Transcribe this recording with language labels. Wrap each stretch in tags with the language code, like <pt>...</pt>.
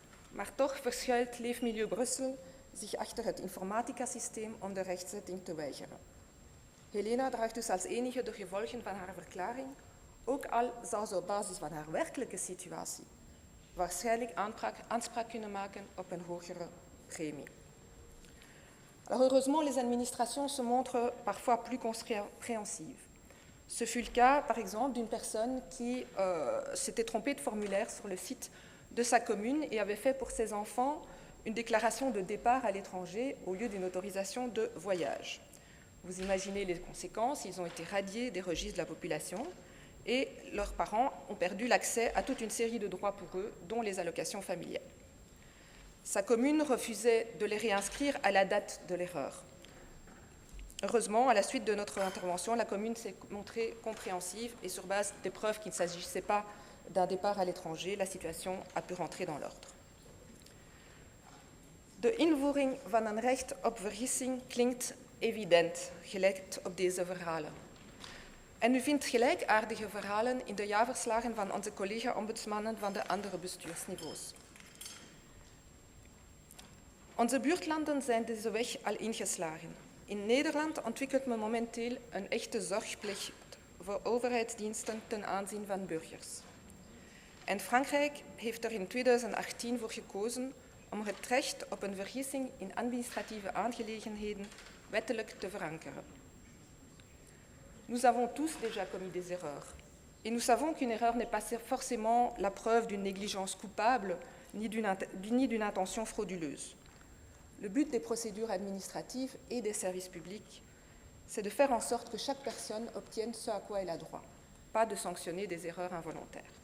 <nl>Maar toch verschuilt Leefmilieu Brussel zich achter het informatica-systeem om de rechtzetting te weigeren. Helena draagt dus als enige de gevolgen van haar verklaring, ook al zou ze op basis van haar werkelijke situatie waarschijnlijk aanspraak kunnen maken op een hogere prémie.</nl> <fr>Alors heureusement, les administrations se montrent parfois plus compréhensives. Ce fut le cas, par exemple, d'une personne qui s'était trompée de formulaire sur le site de sa commune et avait fait pour ses enfants une déclaration de départ à l'étranger au lieu d'une autorisation de voyage. Vous imaginez les conséquences, ils ont été radiés des registres de la population et leurs parents ont perdu l'accès à toute une série de droits pour eux, dont les allocations familiales. Sa commune refusait de les réinscrire à la date de l'erreur. Heureusement, à la suite de notre intervention, la commune s'est montrée compréhensive et sur base des preuves qu'il ne s'agissait pas d'un départ à l'étranger, la situation a pu rentrer dans l'ordre.</fr> <nl>De invoering van een recht op vergissing klinkt evident, gelijk op deze verhalen. En u vindt gelijkaardige verhalen in de jaarverslagen van onze collega-ombudsmannen van de andere bestuursniveaus. Onze buurtlanden zijn deze weg al ingeslagen. In Nederland ontwikkelt men momenteel een echte zorgplicht voor overheidsdiensten ten aanzien van burgers. En Frankrijk heeft er in 2018 voor gekozen om het recht op een vergissing in administratieve aangelegenheden wettelijk te verankeren.</nl> <fr>Nous avons tous déjà commis des erreurs. Et nous savons qu'une erreur n'est pas forcément la preuve d'une négligence coupable ni d'une intention frauduleuse. Le but des procédures administratives et des services publics, c'est de faire en sorte que chaque personne obtienne ce à quoi elle a droit, pas de sanctionner des erreurs involontaires.</fr>